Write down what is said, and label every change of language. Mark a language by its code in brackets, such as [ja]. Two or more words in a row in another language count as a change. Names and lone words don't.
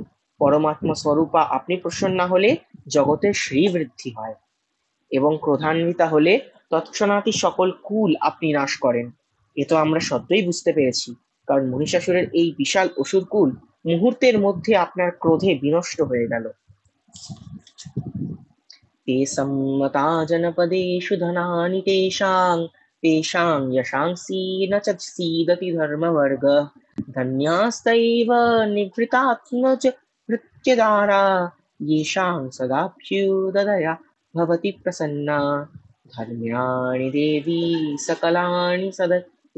[bn] পরমাত্মা স্বরূপা আপনি প্রসন্না হলে জগতের শ্রীবৃদ্ধি হয় এবং ক্রোধান্বিতা হলে তৎক্ষণাৎই সকল কুল আপনি নাশ করেন। এ তো আমরা সত্যই বুঝতে পেরেছি, কারণ মহিষাসুরের এই বিশাল অসুর কুল মুহূর্তের মধ্যে আপনার ক্রোধে বিনষ্ট হয়ে গেল। [sa] ते सम्मता जनपदेषु धनानि तेषां यशांसि न च सीदति धर्मवर्गः धन्यास्तैव निभृतात्मज भृत्यदारा येषां सदाभ्युदया भवति प्रसन्ना धर्म्याणि देवी सकलानि सदैव